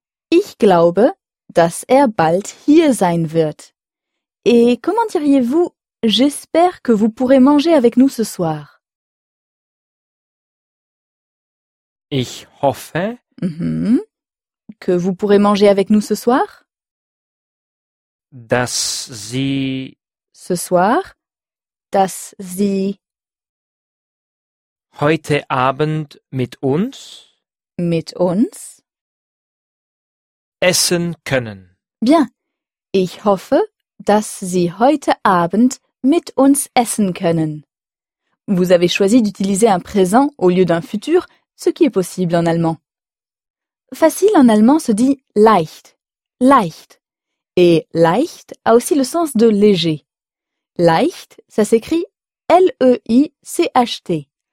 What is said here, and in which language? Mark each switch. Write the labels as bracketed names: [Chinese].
[German] Ich glaube, dass bald hier sein wird. [French] Et comment diriez-vous « J'espère que vous pourrez manger avec nous ce soir » ? [German] Ich hoffe [French] que vous pourrez manger avec nous ce soir ? [German] Dass sie [French] ce soir, [German] dass sie heute Abend mit uns essen können. [French] Bien. [German] Ich hoffe, dass sie heute Abend mit uns essen können. [French] Vous avez choisi d'utiliser un présent au lieu d'un futur, ce qui est possible en allemand. Facile en allemand se dit leicht, leicht. Et leicht a aussi le sens de léger. Leicht, ça s'écrit L-E-I-C-H-T.